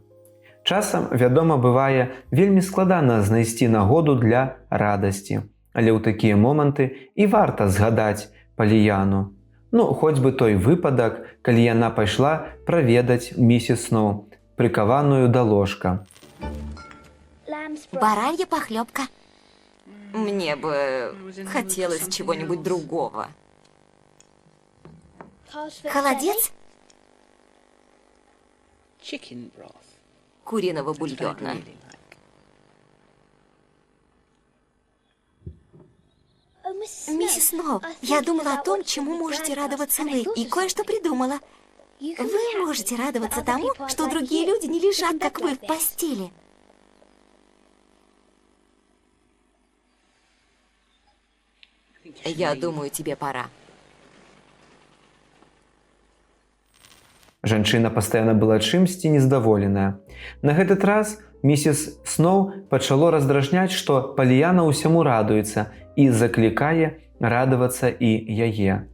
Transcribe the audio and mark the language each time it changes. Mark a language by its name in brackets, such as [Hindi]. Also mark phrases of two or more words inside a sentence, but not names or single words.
[Belarusian] Часам, вядома, бывае вельмі складана знайсці нагоду для радасці, але ў такія моманты і варта згадаць Паліяну. Хоць бы той выпадак, калі яна пайшла праведаць місіс Сноу, прыкаваную да ложка. [Russian] Баранья похлебка. Мне бы хотелось чего-нибудь другого. Холодец куриного бульона. Миссис Сноу, я думала о том, чему можете радоваться вы, и кое-что придумала. Вы можете радоваться тому, что другие люди не лежат, как вы, в постели. Я думаю, тебе пора. [Belarusian] Жанчына пастаянна была чымсьці нездаволеная. На гэты раз місіс Сноу пачало раздражняць, што Паліяна ўсяму радуецца і заклікае радавацца і яе.